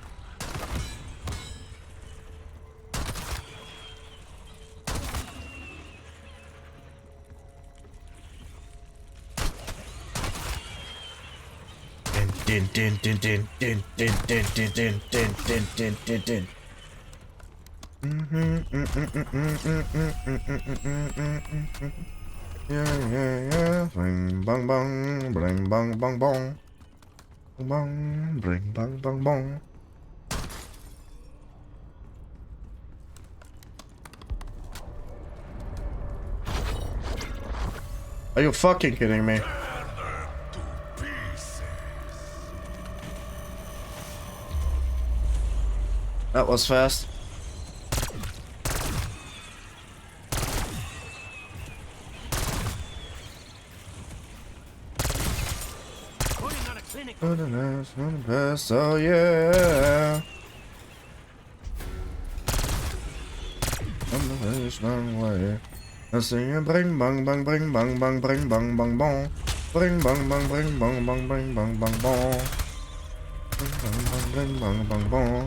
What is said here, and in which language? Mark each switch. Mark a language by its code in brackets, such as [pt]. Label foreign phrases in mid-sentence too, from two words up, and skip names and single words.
[en] Din din din din din din din din din din din din din din. Yeah. Bring bang bang, bring bang bang bong. Bang, bring bang bang bong. Are you fucking kidding me? That was fast. Putting on a clinic. Oh yeah. this one way. I sing a bring bang bang bring bang bang bring bang bang bong. Bring bang bang bring bang bang bring bang bang bong. Bring bang bang bring bang bang bong.